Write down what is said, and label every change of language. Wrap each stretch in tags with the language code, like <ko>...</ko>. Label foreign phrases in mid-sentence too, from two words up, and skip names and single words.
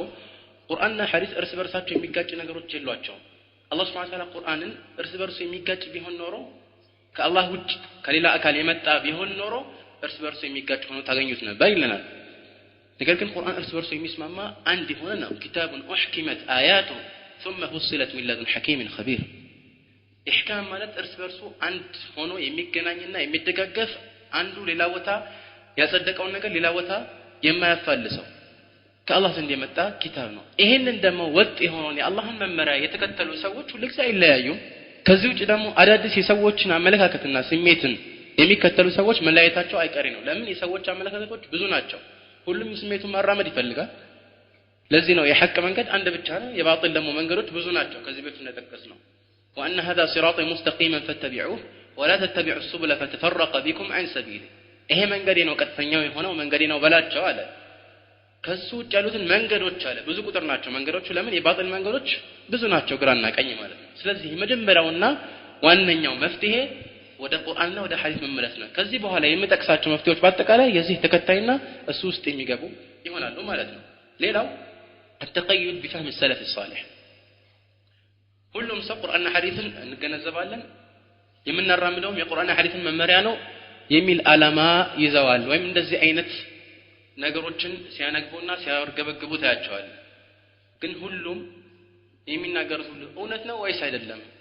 <am>ቁርአንና ሐዲስ እርስ በርሳቸው የሚጋጭ ነገሮች የሏቸውም። አላህ</am> <ar>سبحانه وتعالى</ar> <am>ቁርአንን እርስ በርሱ የሚጋጭ ቢሆን ኖሮ ከአላህ ውጭ ከሌላ አካል የመጣ ቢሆን ኖሮ እርስ በርሱ የሚጋጭ ሆኖ ታገኙት ነበር ይለናል። ነገር ግን ቁርአን እርስ በርሱ የሚስማማ አንድ ሆነ ነው።</am> <ar>كتاب أحكمت آياته ثم فصلت من لدن حكيم خبير።</ar> <am>ኢህካም ማለት እርስ በርሱ አንድ ሆኖ የሚገናኝና የሚደጋገፍ አንዱ ሌላ ቦታ ያጸደቀውን ነገር ሌላ ቦታ የማያፋልሰው ከአላህ ዘንድ የመጣ ኪታብ ነው። ይሄንን ደግሞ ወጥ የሆነውን የአላህን መመሪያ የተከተሉ ሰዎች ሁልጊዜ አይለያዩም። ከዚህ ውጭ ደግሞ አዳዲስ የሰዎችን አመለካከትና ስሜትን የሚከተሉ ሰዎች መለያየታቸው አይቀሬ ነው። ለምን? የሰዎች አመለካከቶች ብዙ ናቸው። ሁሉም ስሜቱን ማራመድ ይፈልጋል። ለዚህ ነው የሐቅ መንገድ አንድ ብቻ ነው፣ የባጢል ደግሞ መንገዶች ብዙ ናቸው። ከዚህ በፊት እንደተጠቀስነው</am> <ar>وأن هذا صراطي مستقيما فاتبعوه ولا تتبعوا السبل فتفرق بكم عن سبيله።</ar> <am>ይሄ መንገዴ ነው ቀጥተኛው የሆነው መንገዴ ነው በላቸው አለ። ከሱ ውጭ ያሉትን መንገዶች አለ ብዙ ቁጥር ናቸው መንገዶቹ። ለምን? የባጢል መንገዶች ብዙ ናቸው፣ ግራና ቀኝ ማለት ነው። ስለዚህ መጀመሪያውና ዋነኛው መፍትሄ ወደ ቁርአንና ወደ ሐዲስ መመለስ ነው። ከዚህ በኋላ የምጠቅሳቸው መፍትሄዎች በአጠቃላይ የዚህ ተከታይና እሱ ውስጥ የሚገቡ ይሆናሉ ማለት ነው። ሌላው</am> <ar>التقيد بفهم السلف الصالح።</ar> <am>ሁሉም ሰው ቁርአንና ሐዲስን እንገነዘባለን የምናራምደውም የቁርአንና ሐዲስን መመሪያ ነው የሚል ዓላማ ይዘዋል። ወይም እንደዚህ አይነት ነገሮችን ሲያነግቡና ሲያርገበግቡ ታያቸዋል። ግን ሁሉም የሚናገሩት ሁሉ እውነት ነው ወይስ አይደለም?</am>